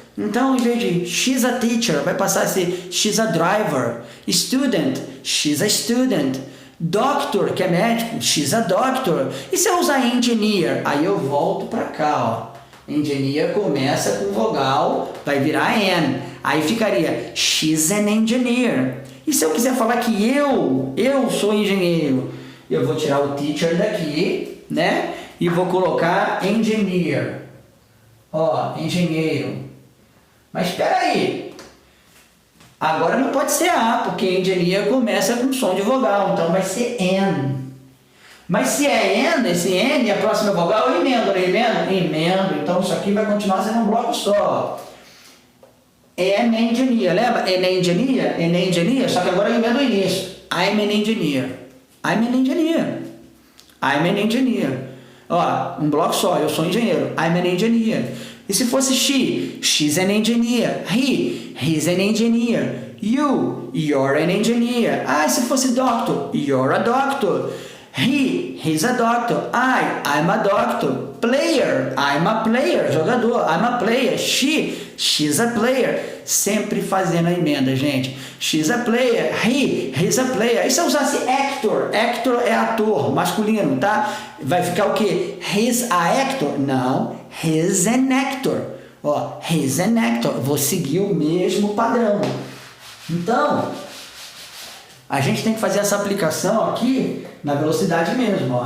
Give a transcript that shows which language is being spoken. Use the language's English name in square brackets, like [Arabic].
[Portuguese] Então, em vez de [English] she's a teacher, [Portuguese] vai passar a ser [English] she's a driver. Student, she's a student. Doctor, [Portuguese] que é médico, [English] she's a doctor. [Portuguese] E se eu usar engineer? Aí eu volto para cá, ó. Engineer começa com vogal, vai virar N. Aí ficaria [English] she's an engineer. [Portuguese] E se eu quiser falar que eu sou engenheiro, eu vou tirar o teacher daqui, né? E vou colocar engineer. Ó, engenheiro. Mas espera aí. Agora não pode ser A, porque engenheiro começa com som de vogal, então vai ser N. Mas se é N, esse N, a próxima vogal, eu emendo, não emendo? Emendo. Então isso aqui vai continuar sendo um bloco só. [English] An engineer, lembra? An engineer, [Portuguese] só que agora eu emendo o início. [English] I'm an engineer. I'm an engineer. I'm an engineer. [Portuguese] Ó, um bloco só, eu sou engenheiro. [English] I'm an engineer. [Portuguese] E se fosse [English] she? She's an engineer. He's an engineer. You're an engineer. [Portuguese] Ah, e se fosse [English] doctor? You're a doctor. He's a doctor. I'm a doctor. Player, I'm a player. Jogador, I'm a player. She's a player. [Portuguese] Sempre fazendo a emenda, gente. [English] She's a player. He's a player. [Portuguese] E se eu usasse actor? Actor é ator, masculino, tá? Vai ficar o quê? [English] He's a actor? [Portuguese] Não. [English] He's an actor. Ó, he's an actor. [Portuguese] Vou seguir o mesmo padrão. Então, a gente tem que fazer essa aplicação aqui na velocidade mesmo. Ó.